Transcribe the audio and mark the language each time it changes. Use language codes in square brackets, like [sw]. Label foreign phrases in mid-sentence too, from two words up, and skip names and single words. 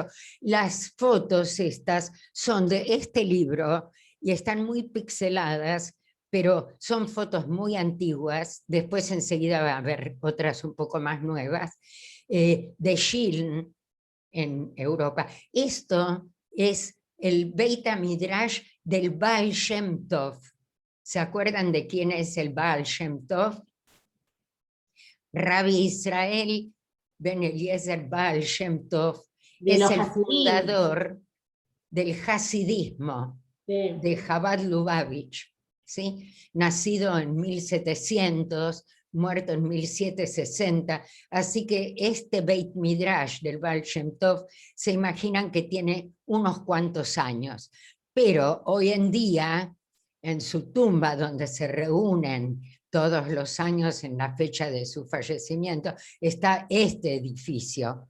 [es] Las fotos estas son de este libro y están muy pixeladas, pero son fotos muy antiguas. Después enseguida va a haber otras un poco más nuevas, de Schiln en Europa. Esto es el Beit HaMidrash del Baal Shem Tov. ¿Se acuerdan de quién es el Baal Shem Tov? Rabbi Israel Ben Eliezer Baal Shem Tov es el fundador del hasidismo de Chabad Lubavitch, ¿sí? Nacido en 1700, muerto en 1760, así que este Beit Midrash del Baal Shem Tov se imaginan que tiene unos cuantos años, pero hoy en día en su tumba donde se reúnen todos los años en la fecha de su fallecimiento, está este edificio.